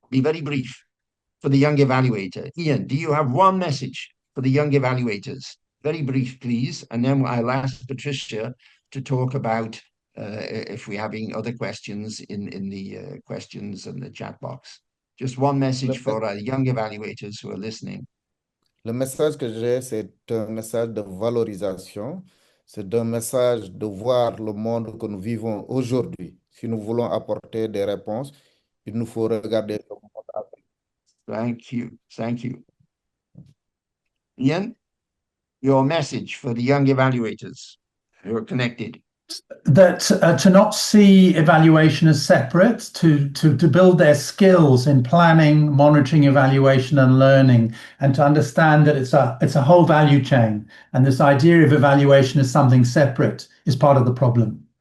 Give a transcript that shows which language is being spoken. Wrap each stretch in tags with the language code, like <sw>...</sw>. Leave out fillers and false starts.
<en>Be very brief for the young evaluator. Ian, do you have one message for the young evaluators very brief, please, and then I'll ask Patrizia to talk about if we're having other questions in the questions and the chat box. Just one message for our young evaluators who are listening.</en> <fr>Le message que j'ai, c'est un message de valorisation. C'est un message de voir le monde que nous vivons aujourd'hui. Si nous voulons apporter des réponses, il nous faut regarder le monde après.</fr> <en>Thank you. Thank you. Ian, your message for the young evaluators who are connected. That to not see evaluation as separate, to build their skills in planning, monitoring, evaluation, and learning, and to understand that it's a whole value chain, and this idea of evaluation as something separate is part of the problem.</en>